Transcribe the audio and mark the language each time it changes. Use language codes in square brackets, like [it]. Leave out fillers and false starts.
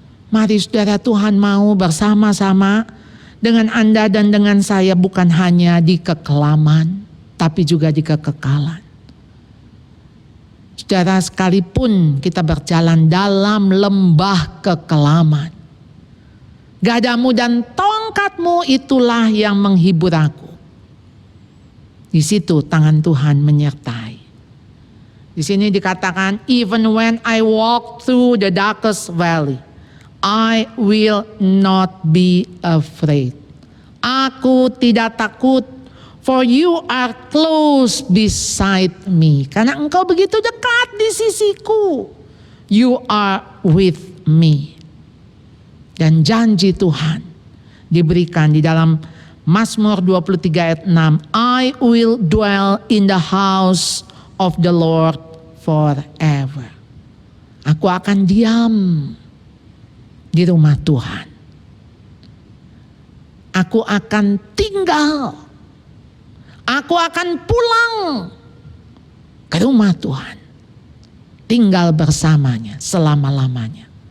[id] Mari saudara, Tuhan mau bersama-sama dengan Anda dan dengan saya bukan hanya di kekelaman, tapi juga di kekekalan. Saudara, sekalipun kita berjalan dalam lembah kekelaman, gadamu dan tongkatmu itulah yang menghibur aku. Di situ tangan Tuhan menyertai. Di sini dikatakan, [en] even when I walk through the darkest valley, I will not be afraid. [id] Aku tidak takut, [en] for you are close beside me. [id] Karena engkau begitu dekat di sisiku. [en] You are with me. [id] Dan janji Tuhan diberikan di dalam Mazmur 23 ayat 6. [en] I will dwell in the house of the Lord forever. [id] Aku akan diam di rumah Tuhan. Aku akan tinggal. Aku akan pulang ke rumah Tuhan. Tinggal bersamanya selama-lamanya.